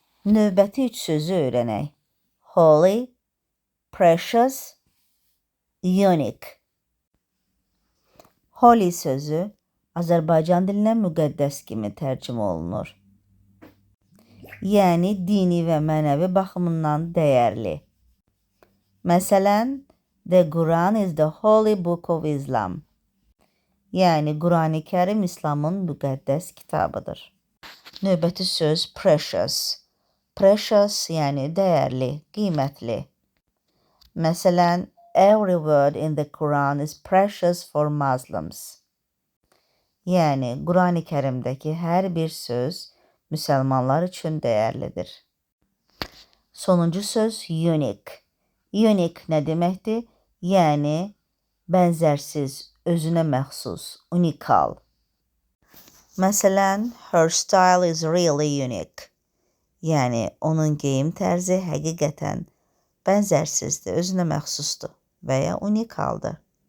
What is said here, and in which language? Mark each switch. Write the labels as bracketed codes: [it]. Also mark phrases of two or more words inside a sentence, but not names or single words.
[az] Növbəti 3 sözü öyrənək. [en] Holy, precious, unique. [az] Holy sözü Azərbaycan dilinə müqəddəs kimi tərcümə olunur. Yəni dini və mənəvi baxımından dəyərli. Məsələn, [en] The Quran is the holy book of Islam. [az] Yəni Qurani Kərim İslamın müqəddəs kitabıdır. Növbəti söz precious. Precious yəni dəyərli, qiymətli. Məsələn, [en] every word in the Quran is precious for Muslims. [az] Yəni Qurani Kərimdəki hər bir söz müsəlmanlar üçün dəyərlidir. Sonuncu söz unique. Unique nə deməkdir? Yəni bənzərsiz, özünə məxsus, unikal. Məsələn, [en] her style is really unique. [az] Yəni onun geyim tərzi həqiqətən bənzərsizdir, özünə məxsusdur və ya unikaldır.